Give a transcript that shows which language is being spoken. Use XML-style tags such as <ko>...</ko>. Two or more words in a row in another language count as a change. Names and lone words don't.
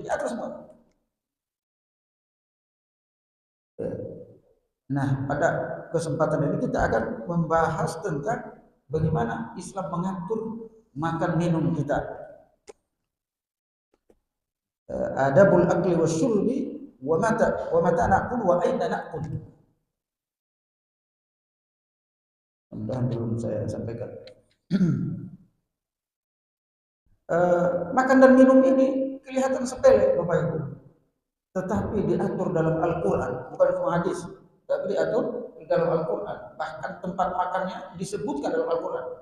<id>Diatur semua. Ya. Nah, pada kesempatan ini kita akan membahas tentang bagaimana Islam mengatur makan minum kita.</id> <ar>Adabul akli wasyurbi wa mata na'kul wa aina na'kul.</ar> <id>Mudah-mudahan belum saya sampaikan. Makan dan minum ini kelihatan sepele, Bapak Ibu. Tetapi diatur dalam Al-Qur'an, bukan cuma hadis. Tapi diatur di dalam Al-Quran. Bahkan tempat makannya disebutkan dalam Al-Quran.</id>